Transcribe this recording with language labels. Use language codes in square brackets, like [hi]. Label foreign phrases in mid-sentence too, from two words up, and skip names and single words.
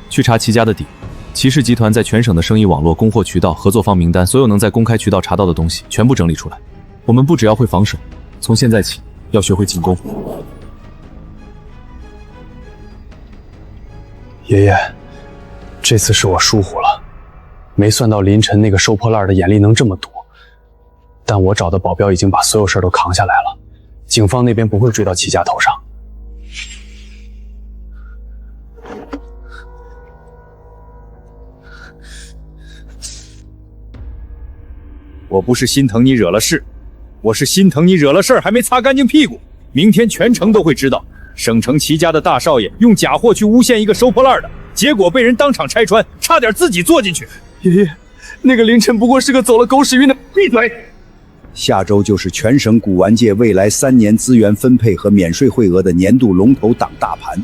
[zh] 去查齊家的底。齊氏集團在全省的生意網絡、供貨渠道、合作方名單，所有能在公開渠道查到的東西，全部整理出來。我們不只要會防守，從現在起要學會進攻。爺爺，這次是我疏忽了，沒算到凌晨那個收破爛的眼力能這麼毒。但我找的保鏢已經把所有事都扛下來了，警方那邊不會追到齊家頭上。我不是心疼你惹了事，我是心疼你惹了事兒還沒擦乾淨屁股。明天全城都會知道，省城齊家的大少爺用假貨去誣陷一個收破爛的，結果被人當場拆穿，差點自己坐進去。爺爺，那個凌晨不過是個走了狗屎運的。閉嘴！下周就是全省古玩界未來3年資源分配和免稅會額的年度龍頭檔大盤。